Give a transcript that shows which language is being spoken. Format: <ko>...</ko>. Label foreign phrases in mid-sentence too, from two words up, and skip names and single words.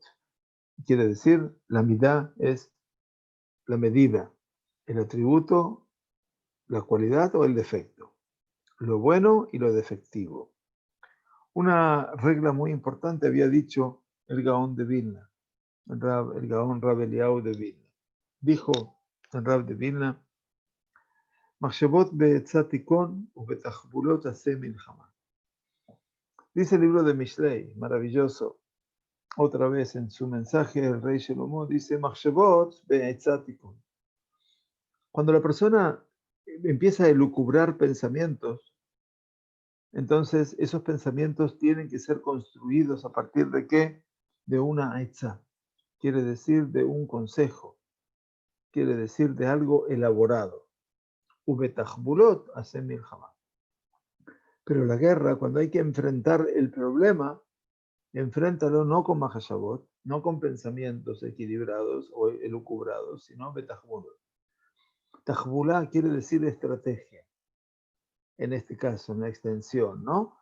<es>Quiere decir, la midá es la medida, el atributo, la cualidad o el defecto, lo bueno y lo defectivo. Una regla muy importante había dicho el Gaón de Vilna, el Gaón Rab Eliyahu de Vilna. Dijo el Rab de Vilna,</es> <he>מחשבות בעצה תכון ובתחבולות עשה מלחמה.</he> <es>Dice el libro de Mishlei, maravilloso. Otra vez en su mensaje el rey Shlomo dice,</es> <he>מחשבות בעצה תכון.</he> <es>Cuando la persona empieza a elucubrar pensamientos, entonces esos pensamientos tienen que ser construidos a partir de ¿qué? De una etzá. Quiere decir de un consejo. Quiere decir de algo elaborado.</es> <he>ובתחבולות עשה מלחמה.</he> <es>Pero la guerra, cuando hay que enfrentar el problema, enfréntalo no con mahashabot, no con pensamientos equilibrados o elucubrados, sino betachbulot. Tajbulá quiere decir estrategia, en este caso, en la extensión, ¿no?</es>